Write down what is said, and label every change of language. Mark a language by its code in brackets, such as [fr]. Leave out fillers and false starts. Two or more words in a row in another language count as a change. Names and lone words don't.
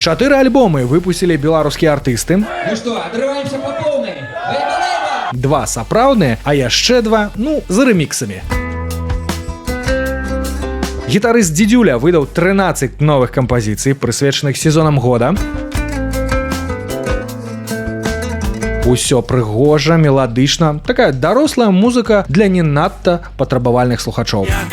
[be] 4 альбомы выпустили беларускія артысты. [ru] Ну что, отрываемся по полной. Лейба! [be] 2 сапраўдныя, а яшчэ 2, за рэміксамі. Гітарыст Дзідзюля выдаў 13 новых кампазіцый, прысвечаных сезонам года. Усё прыгожа, меладычна, такая дарослая музыка для не надта патрабавальных слухачоў.